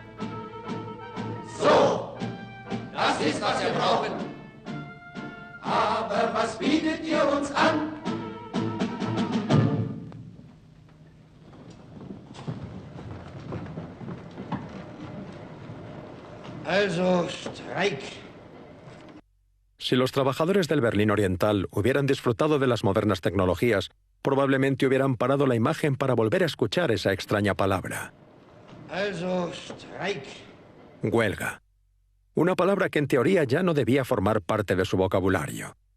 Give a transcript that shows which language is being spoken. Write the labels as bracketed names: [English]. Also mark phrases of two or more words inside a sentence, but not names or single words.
[German] So, das ist, was wir brauchen. Aber was bietet ihr uns an? Also, Streik. [Spanish] Si los trabajadores del Berlín Oriental hubieran disfrutado de las modernas tecnologías, probablemente hubieran parado la imagen para volver a escuchar esa extraña palabra. [German] Also, Streik. [Spanish] Huelga. Una palabra que en teoría ya no debía formar parte de su vocabulario.